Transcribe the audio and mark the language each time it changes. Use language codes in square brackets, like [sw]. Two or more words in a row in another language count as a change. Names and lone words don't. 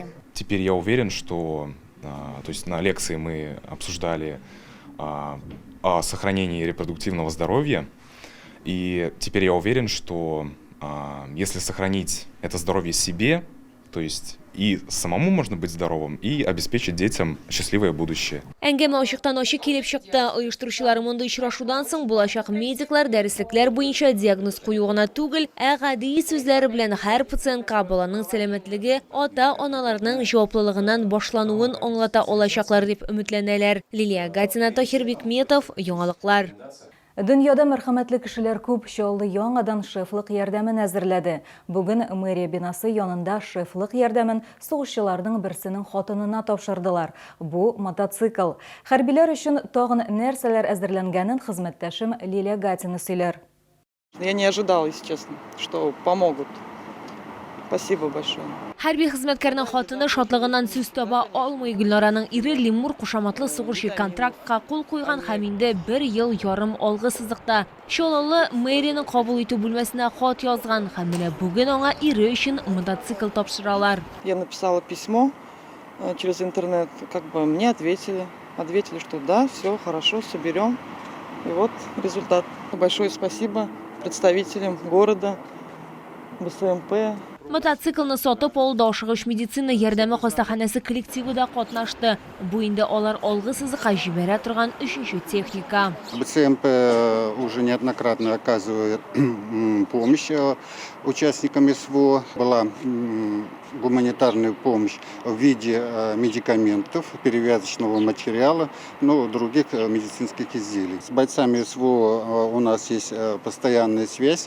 [ru] Теперь я уверен, что то есть на лекции мы обсуждали о сохранении репродуктивного здоровья. И теперь я уверен, что если сохранить это здоровье себе, то есть и самому можно быть здоровым, и обеспечить детям счастливое будущее. [tt] Әңгәмә ачыктан-ачык килеп чыкты. Оештыручылар монда очрашудан соң булачак медиклар дәреслекләр буенча диагноз кую гына түгел, гади сүзләре белән һәр пациентка баланың сәламәтлеге, ата-аналарның җаваплылыгыннан башлануын аңлата алачаклар дип өметләнәләр. Лилия Гатина, Тахир Бикметов, Яңалыклар. Дөньяда мәрхәмәтле кешеләр күп, шулай яңадан шефлык ярдәмен әзерләде. Бүген мэрия бинасы янында шефлык ярдәмен сугышчыларның берсенең хатынына тапшырдылар. Бу мотоцикл. Хәрбиләр өчен тагын нәрсәләр әзерләнгәнен хезмәттәшем Лилия Гатина сөйләр. [ru] Я не ожидала, если честно, что помогут. Спасибо большое. [tt] Хәрби хезмәткәрнең хатыны шатлыгыннан сүз таба алмый. Гөлнараның ире Лимур кушаматлы сугышы контрактка кул куйган һәм инде 1 ел ярым алгы сызыкта. Шолалы мэриянең кабул итү бүлмәсенә хат язган һәм менә бүген аңа ире өчен мотоцикл тапшыралар. [ru] Я написала письмо через интернет, как бы мне ответили. Ответили, что да, все хорошо, соберем. И вот результат. Большое спасибо представителям города, БСМП. [tt] Мотоциклны сатып алуда ашыгыч медицина ярдәме хастаханәсе коллективы да катнашты. Бу инде алар алгы сызыкка җибәрә торган 3нче техника. [ru] БЦМП уже неоднократно оказывает помощь участникам СВО. Была гуманитарная помощь в виде медикаментов, перевязочного материала, других медицинских изделий. С бойцами СВО у нас есть постоянная связь.